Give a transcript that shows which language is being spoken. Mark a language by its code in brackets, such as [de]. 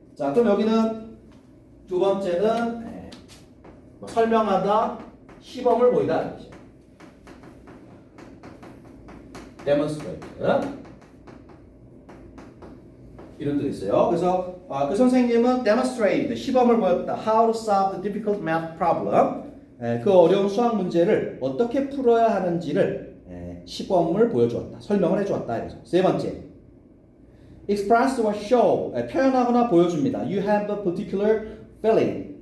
[ko] 자, 그럼 여기는 두 번째는 설명하다, 시범을 보이다. [en] demonstrate. [ko] 이런 뜻이 있어요. 그래서 그 선생님은 demonstrate, 시범을 보였다. [en] How to solve the difficult math problem. [ko] 그 어려운 수학 문제를 어떻게 풀어야 하는지를 시범을 보여주었다. 설명을 해주었다. 이거죠. 세 번째, [en] express or show, [ko] 표현하거나 보여줍니다. [en] You have a particular feeling.